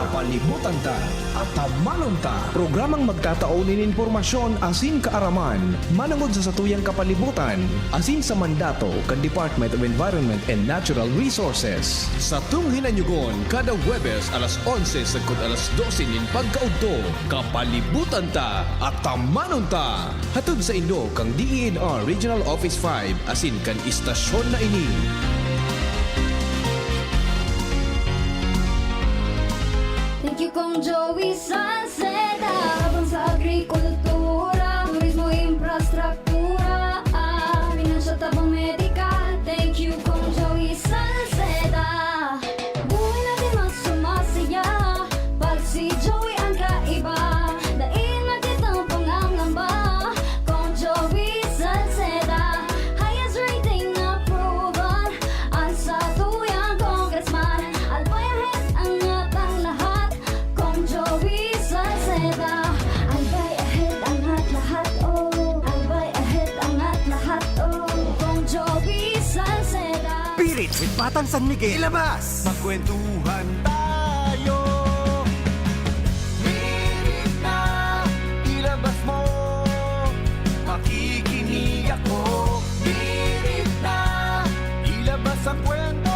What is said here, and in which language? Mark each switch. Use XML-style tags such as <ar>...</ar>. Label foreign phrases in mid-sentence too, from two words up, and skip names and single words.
<bik>Kapalibutan Ta at Tamanon Ta. Programang magtataon ng impormasyon asin kaaraman, manangod sa satuyang kapalibutan, asin sa mandato kan Department of Environment and Natural Resources. Sa tunghinanyugon, kada Huwebes alas 11 sa alas 12 nin pagkaudto, Kapalibutan Ta at Tamanon Ta. Hatod sa Indo kang DENR Regional Office 5 asin kan istasyon na ini.</bik> <en>Thank you</en> <bik>Kong Joey Salceda, habang sa agrikultura, turismo, infrastruktura, financial tabang medikal.</bik> <en>Thank you Kong Joey Salceda.</en> <tl>Buhay natin mas sumasaya pag si Joey ang kaiba. Daig natin ang pangangamba, Kong Joey Salceda.</tl> <en>Highest rating</en> <bik>na proven ang sa tuyang congressman. Albay ahead ang atang lahat, Kong Joey Salceda. Albay ahead ang lahat, oh. Albay ahead ang lahat, oh. Kong Joey Salceda.</bik> <tl>Pirit with Batang San Miguel. Ilabas! Magkwentuhan tayo. Pirit na, ilabas mo. Makikinig ako. Pirit na, ilabas ang kwento.</tl>